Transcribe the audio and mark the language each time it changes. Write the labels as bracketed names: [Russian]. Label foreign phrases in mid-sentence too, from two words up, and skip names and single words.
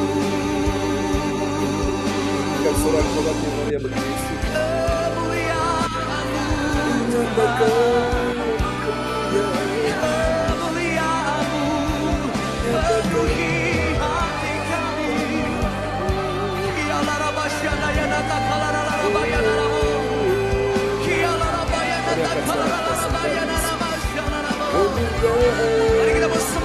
[Indonesian] Bukan sorak-sorak yang mulia bagi Yesus. Kemuliaan-Mu, kemuliaan-Mu penuhi hati kami. Kiala rabasyana yana takala rabayana namo. Kiala rabayana takala rabayana namasyana namo. Mari kita